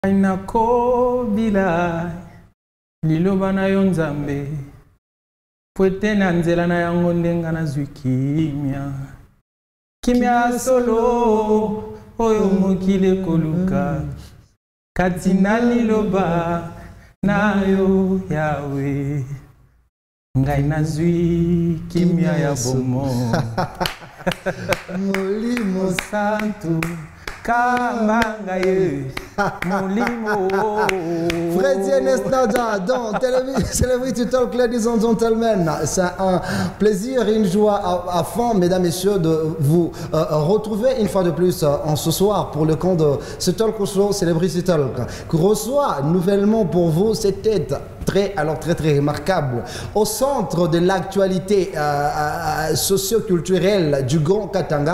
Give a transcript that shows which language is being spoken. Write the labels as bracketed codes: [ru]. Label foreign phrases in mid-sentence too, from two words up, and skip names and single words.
[ln] Ainako bila liloba na yo nzambe pwete na nzela na yango ndenga na zwi kimia kimia solo oyo mokili koluka kati na liloba na yo yawe ngai na zwi kimia ya bomo molimo santo [en] Freddy Nesnada dans Celebrity Talk, ladies and gentlemen. [fr] C'est un plaisir et une joie à fond, mesdames et messieurs, de vous retrouver une fois de plus en ce soir pour le compte de ce talk show Celebrity Talk, que reçoit nouvellement pour vous cette tête très remarquable au centre de l'actualité socio-culturelle du Grand Katanga.